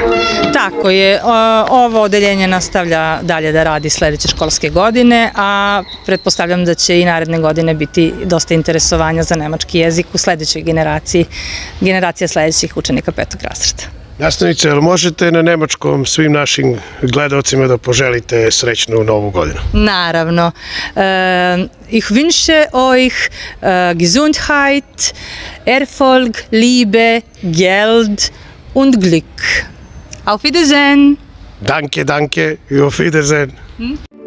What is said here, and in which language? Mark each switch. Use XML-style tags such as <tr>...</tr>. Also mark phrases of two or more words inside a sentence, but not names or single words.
<sr>Tako je, ovo odeljenje nastavlja dalje da radi sledeće školske godine, a pretpostavljam da će i naredne godine biti dosta interesovanja za nemački jezik u sledećoj generacija sledećih učenika 5. razreda. Nastavnice, ali možete na nemačkom svim našim gledalcima da poželite srećnu Novu godinu? Naravno.</sr> <de>Ich wünsche euch Gesundheit, Erfolg, Liebe, Geld und Glück. Auf Wiedersehen! Danke, danke, auf Wiedersehen!</de>